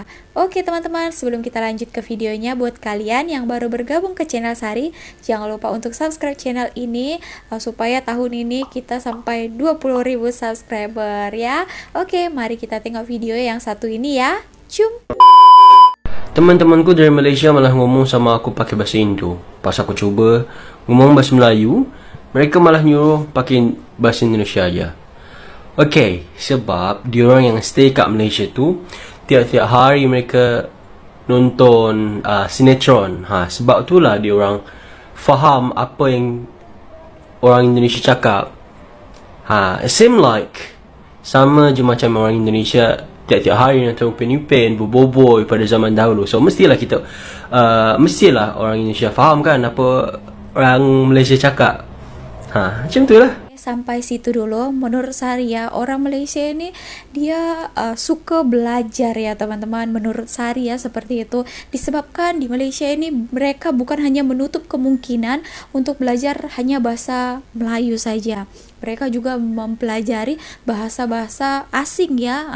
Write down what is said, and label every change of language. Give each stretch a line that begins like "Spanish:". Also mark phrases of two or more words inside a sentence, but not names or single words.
Indonesian: Oke teman-teman, sebelum kita lanjut ke videonya, buat kalian yang baru bergabung ke channel Sari, jangan lupa untuk subscribe channel ini supaya tahun ini kita sampai 20.000 subscriber ya. Oke, mari kita tengok video yang satu ini ya. Cum. Teman-temanku dari Malaysia malah ngomong sama aku pakai bahasa Indo. Pas aku cuba ngomong bahasa Melayu, mereka malah nyuruh pakai bahasa Indonesia aja.
Malay: Okay, sebab diorang yang stay kat Malaysia tu tiap-tiap hari mereka nonton sinetron. Sebab itulah diorang faham apa yang orang Indonesia cakap.
English: Same like
Malay: sama je macam orang Indonesia tiap-tiap hari nonton Upin-Ipin, Boboiboy pada zaman dahulu. So mestilah orang Indonesia faham kan apa orang Malaysia cakap. Macam tu lah. Sampai situ dulu.
Indonesian: Menurut Sari ya, orang Malaysia ini dia suka belajar ya teman-teman. Menurut Sari ya seperti itu. Disebabkan di Malaysia ini mereka bukan hanya menutup kemungkinan untuk belajar hanya bahasa Melayu saja. Mereka juga mempelajari bahasa-bahasa asing ya.